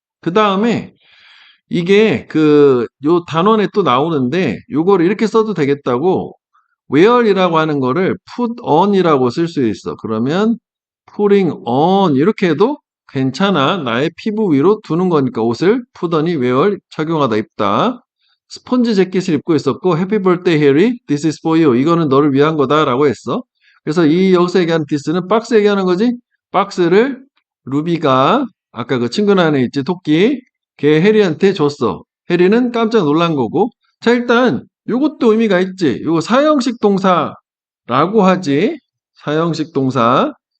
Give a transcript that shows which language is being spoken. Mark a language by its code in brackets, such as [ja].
[ko] 그 다음에 이게 요 단원에 또 나오는데 요거를 이렇게 써도 되겠다고 wear이라고 하는 거를 put on이라고 쓸 수 있어. 그러면 putting on 이렇게 해도 괜찮아. 나의 피부 위로 두는 거니까 옷을 put on이 wear 착용하다 입다. 스폰지 재킷을 입고 있었고 [en] happy birthday Harry, this is for you. [ko] 이거는 너를 위한 거다라고 했어. 그래서 이 여기서 얘기하는 this는 박스 얘기하는 거지. 박스를 루비가 아까 그 친구 안에 있지 토끼 걔 해리한테 줬어. 해리는 깜짝 놀란 거고. 자, 일단 요것도 의미가 있지. 요거 사형식 동사라고 하지. 사형식 동사.